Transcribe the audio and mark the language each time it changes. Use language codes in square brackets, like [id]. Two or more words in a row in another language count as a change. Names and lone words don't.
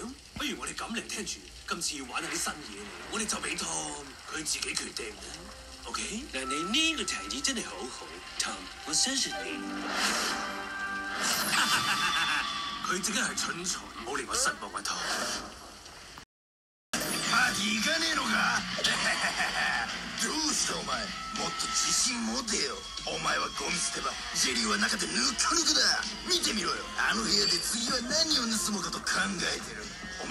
[yue] 不如我哋咁嚟聽住，今次要玩下啲新嘢，我哋就俾 Tom 佢自己決定啦。OK？嗱，你呢個提議真係好好 ，Tom， 我相信你。佢自己係蠢材，唔好令我失望啊 Tom。 [ja] パーティー行かねえのか？どうしたお前？もっと自信持てよ。お前はゴミ捨て場、ジェリーは中でぬくぬくだ。見てみろよ。あの部屋で次は何を盗もうかと考えてる。お